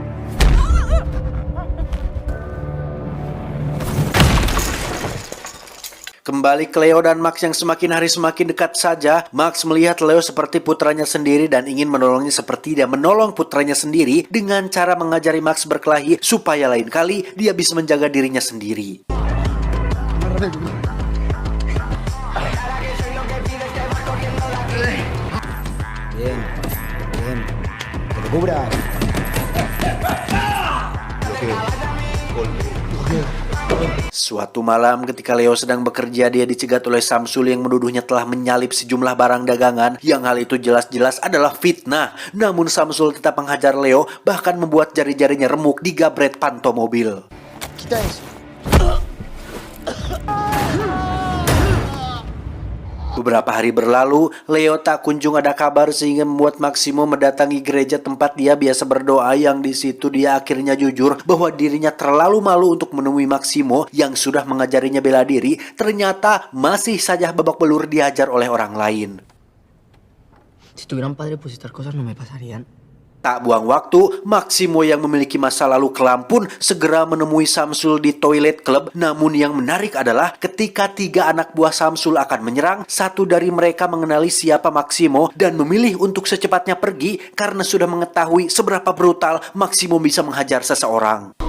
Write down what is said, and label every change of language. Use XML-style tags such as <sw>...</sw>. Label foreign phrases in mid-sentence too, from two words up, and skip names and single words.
<id>Kembali ke Leo dan Max yang semakin hari semakin dekat saja. Max melihat Leo seperti putranya sendiri dan ingin menolongnya seperti dia menolong putranya sendiri, dengan cara mengajari Max berkelahi supaya lain kali dia bisa menjaga dirinya sendiri.</id> <es>Bien, bien. Que te cubras.</es> <id>Suatu malam ketika Leo sedang bekerja, dia dicegat oleh Samsul yang menuduhnya telah menyalip sejumlah barang dagangan, yang hal itu jelas-jelas adalah fitnah. Namun Samsul tetap menghajar Leo, bahkan membuat jari-jarinya remuk di gabret panto mobil.</id> <es>Quita eso.</es> <id>Beberapa hari berlalu, Leo tak kunjung ada kabar sehingga membuat Maximo mendatangi gereja tempat dia biasa berdoa, yang di situ dia akhirnya jujur bahwa dirinya terlalu malu untuk menemui Maximo yang sudah mengajarinya bela diri, ternyata masih saja babak belur dihajar oleh orang lain.</id> <es>Si tuviera un padre, pues estas cosas no me pasarían.</es> <id>Tak buang waktu, Maximo yang memiliki masa lalu kelam pun segera menemui Samsul di toilet klub. Namun yang menarik adalah ketika 3 anak buah Samsul akan menyerang, satu dari mereka mengenali siapa Maximo dan memilih untuk secepatnya pergi karena sudah mengetahui seberapa brutal Maximo bisa menghajar seseorang.</id>